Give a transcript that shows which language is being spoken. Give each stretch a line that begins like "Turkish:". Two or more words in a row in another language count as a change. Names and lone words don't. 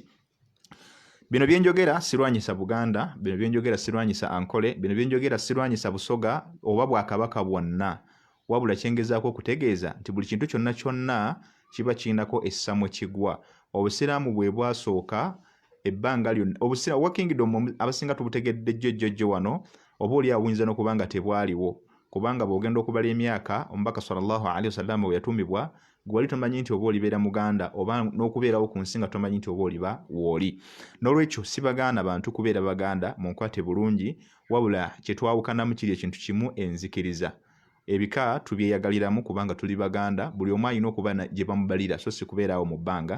Ganda: Bino byenjogera sirwanyisa Buganda, bino byenjogera sirwanyisa Ankole, bino byenjogera sirwanyisa Busoga oba Bwakabaka bwonna, wabula kyengezaako okutegeeza nti buli kintu kyonna kiba kirinako essamwe kigwa. Obusiraamu bwe bwasooka ebbanga lyonna obusiraamu wa kingdom abasinga tubutegedde jjojjo wano oba oli awinza n'okuba nga tebwaliwo kubanga bw'ogenda okubala emyaka omubaka
Arabic: صلى الله عليه وسلم
Ganda: we yatumibwa gwali tomanyi nti oba olibeera Muganda oba n'okubeerawo ku nsi nga tomanyi nti oba oliba wooli. N'olwekyo si bagaana bantu kubeera Baganda mu nkwate bulungi wabula kye twawukanamu kiri ekintu kimu enzikiriza. Ebika tubyeyagaliramu kubanga tuli Baganda buli omu alina okuba gye bamubalira so si kubeeraawo mu bbanga.